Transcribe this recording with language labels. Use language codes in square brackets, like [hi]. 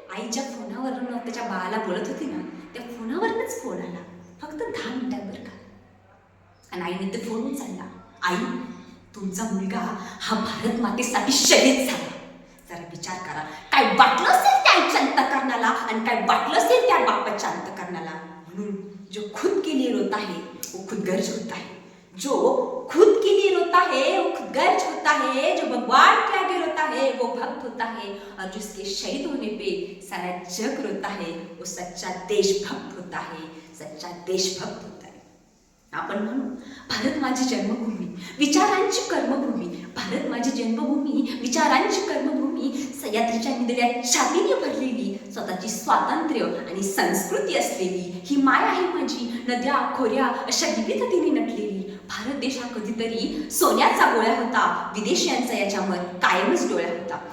[mr] आईच्या फोनावरून त्याच्या बाळाला बोलत होती ना, त्या फोनावरूनच फोन आला, फक्त 10 मिनिटांवर का. आणि आईने ते फोन उचलला. आई तुमचा मुलगा हा भारत मातेसाठी शहीद झाला. जरा विचार करा, काय वाटलं असेल त्या आईच्या अंतःकरणाला आणि काय वाटलं असेल त्या बापाच्या अंतःकरणाला. [hi] म्हणून जो खुद के लिए रोता है वो खुद गर्ज होता है, जो खुद के लिए रोता है वो खुद गर्ज होता है, जो भगवान के आगे रोता है वो भक्त होता है, और जिसके शहीद होने पे सारा जग रोता है वो सच्चा देशभक्त होता है, सच्चा देशभक्त होता है. [mr] आपण म्हणू, भारत माझी जन्मभूमी, विचारांची कर्मभूमी. भारत माझी जन्मभूमी, विचारांची कर्मभूमी. सह्याद्रीच्या निधड्या छातीने भरलेली, स्वतःची स्वातंत्र्य आणि संस्कृती असलेली ही माय आहे माझी. नद्या खोऱ्या अशा विविधतेने नटलेली. भारत देश हा कधीतरी सोन्याचा गोळा होता, विदेशियांचा याच्यावर कायमच डोळा होता.